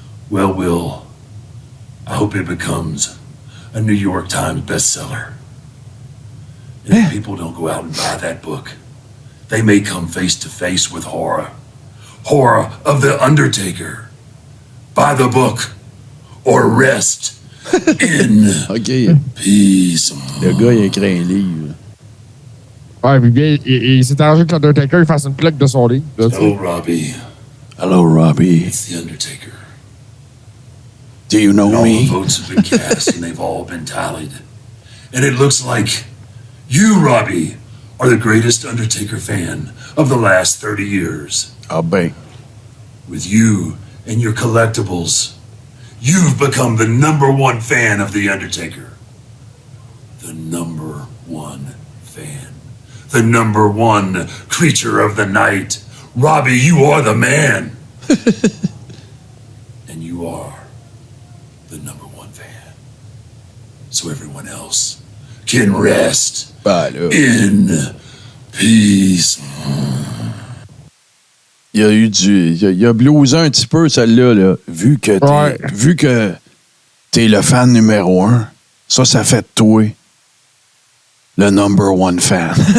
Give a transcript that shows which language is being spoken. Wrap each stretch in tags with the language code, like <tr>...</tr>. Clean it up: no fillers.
<en>Well, Will, I hope it becomes a New York Times bestseller. And if people don't go out and buy that book, they may come face to face with horror. Horror of The Undertaker. Buy the book or rest in peace.</en> <fr>Le gars, il a écrit un livre. Ouais, puis bien, il s'est arrangé que l'Undertaker il fasse une plaque de son livre.</fr> <en>Hello, Robbie. Hello, Robbie. It's The Undertaker. Do you know and all me? the votes have been cast and they've all been tallied. And it looks like you, Robbie, are the greatest Undertaker fan of the last 30 years.</en> <fr>Ah ben.</fr> <en>With you and your collectibles, you've become the #1 fan of The Undertaker. The #1 fan. The #1 creature of the night. Robbie, you are the man. And you are the #1 fan. So everyone else can rest in peace.</en> <fr>Il a blousé un petit peu, celle-là. Là. Vu que t'es le fan numéro 1, ça fait de toi le</fr> <en>#1 fan.</en>